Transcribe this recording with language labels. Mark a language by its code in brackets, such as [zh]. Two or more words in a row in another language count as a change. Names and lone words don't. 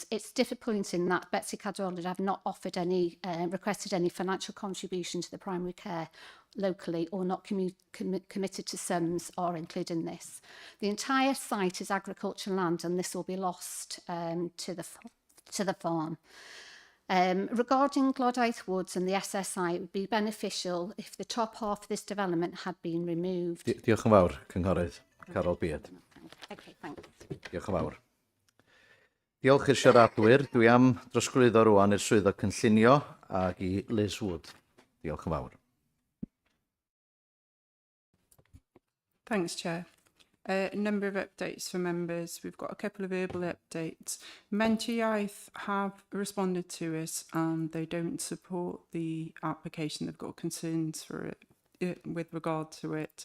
[en] It's disappointing that Betsy Cadwaladr have not offered any, requested any financial contribution to the primary care locally, or not committed to sums or including this. The entire site is agricultural land, and this will be lost to the farm. Regarding Glodaith Woods and the SSI, it would be beneficial if the top half of this development had been removed. [cy] Diolch yn fawr, Cynghorydd Carol Beard. [en] Okay, thanks. [cy] Diolch yn fawr. Diolch i'r siaradwyr. Dwi am drosglwyddo rwan i'r swyddog cynllunio ac i Liz Wood. Diolch yn fawr. [en] Thanks, Chair. A number of updates for members. We've got a couple of verbal updates. Mentor Iaith have responded to us and they don't support the application. They've got concerns for it with regard to it.